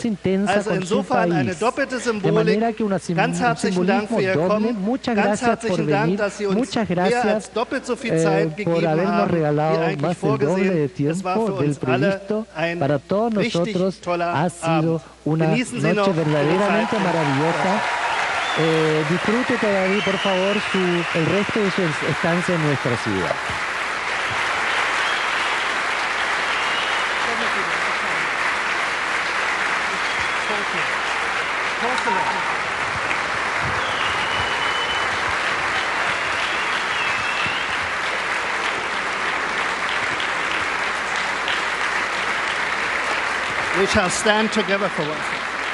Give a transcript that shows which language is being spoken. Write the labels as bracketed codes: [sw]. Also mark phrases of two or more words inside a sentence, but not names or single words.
[de] Also insofern eine doppelte Symbolik. Ganz herzlichen Dank für Ihr Kommen. Ganz herzlichen Dank, dass Sie uns mehr als doppelt so viel Zeit gegeben haben, wie eigentlich vorgesehen. Es war für uns alle ein richtig toller Abend. Genießen Sie noch [es] verdaderamente maravillosa. Disfrute todavía, por favor, el resto de su estancia en nuestra ciudad. [en] We shall stand together for one second.